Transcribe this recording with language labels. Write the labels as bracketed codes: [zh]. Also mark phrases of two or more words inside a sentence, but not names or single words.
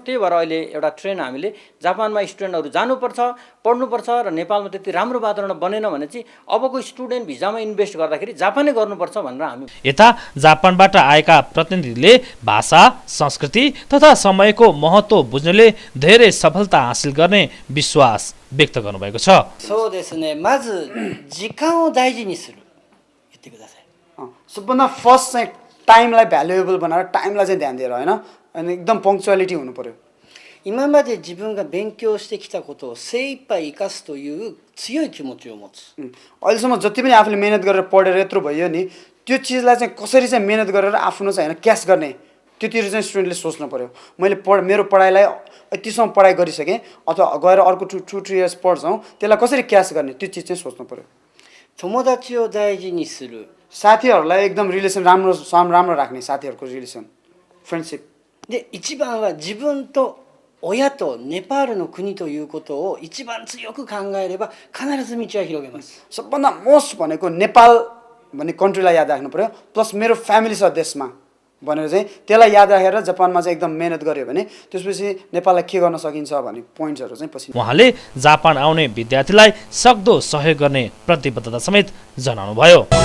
[ne] त्यही भएर अहिले एउटा ट्रेन हामीले जापानमा स्टुडेन्टहरू जानुपर्छ, पढ्नुपर्छ र नेपालमा त्यति राम्रो वातावरण बनेन भने चाहिँ अबको स्टुडेन्ट भिजामा इन्भेस्ट गर्दाखेरि जापानै गर्नुपर्छ भनेर हामी। यता जापानबाट आएका प्रतिनिधिले भाषा, संस्कृति तथा समयको महत्त्व बुझ्नेले धेरै सफलता हासिल गर्ने विश्वास व्यक्त गर्नुभएको छ। [ja] そうですね、まず時間を大事にする言ってください。 [ne] सबभन्दा फर्स्ट चाहिँ टाइमलाई भ्यालुएबल बनाएर टाइमलाई चाहिँ ध्यान दिएर होइन, अनि एकदम पङ्क्चुअलिटी हुनु पर्यो। [ja] 今まで自分が勉強してきたことを精一杯生かすという強い気持ちを持つ。 [ne] अहिलेसम्म जति पनि आफूले मेहनत गरेर पढेर यत्रो भयो नि, त्यो चिजलाई चाहिँ कसरी चाहिँ मेहनत गरेर आफ्नो चाहिँ होइन क्यास गर्ने त्योतिर चाहिँ स्टुडेन्टले सोच्नु पर्यो। मैले मेरो पढाइलाई यतिसम्म पढाइ गरिसकेँ अथवा गएर अर्को 2-3 इयर्स पढ्छौँ, त्यसलाई कसरी क्यास गर्ने त्यो चिज चाहिँ सोच्नु पर्यो। [ja] 友達を大事にする。 [ne] साथीहरूलाई एकदम रिलेसन राम्रो राख्ने, साथीहरूको [en] relation friendship. [ja] で一番は自分と親とネパールの国ということを一番強く考えれば必ず道は広げます。 [ne] सबभन्दा मोस्ट भनेको नेपाल भन्ने कन्ट्रीलाई याद राख्नु पर्यो, प्लस मेरो फ्यामिली छ देशमा भनेर चाहिँ त्यसलाई याद राखेर जापानमा चाहिँ एकदम मेहनत गर्यो भने त्यसपछि नेपाललाई के गर्न सकिन्छ भन्ने पोइन्ट्सहरू चाहिँ पछि। उहाँले जापान आउने विद्यार्थीलाई सक्दो सहयोग गर्ने प्रतिबद्धता समेत जनाउनुभयो।